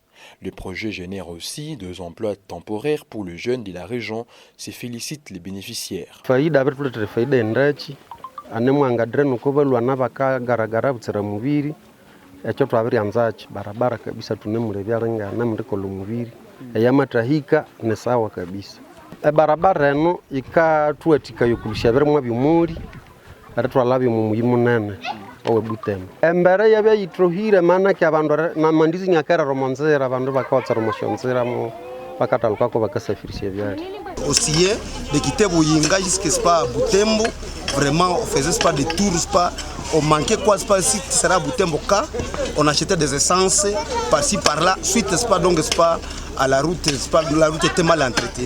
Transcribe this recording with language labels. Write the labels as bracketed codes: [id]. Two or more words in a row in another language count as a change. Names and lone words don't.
[fr] Le projet génère aussi 2 emplois temporaires pour les jeunes de la région, se félicitent les bénéficiaires. [nnb] Barabara eno ikatuatika yokulisha birimo byumuri aratwala byumuyi munene owe Butembo embere yabya yitrohire mana ke abandu na mandizi nyakara romonzera abandu bakawatsa romoshonzera mo bakataluka ko bakasafirisha byari [fr] aussi de quitter Buyinga jusqu'à Butembo. Vraiment, on faisait pas de tours, on manquait quoi, si tu seras à Butembo, on achetait des essences par-ci par-là, suite donc à la route, la route était mal entretenue.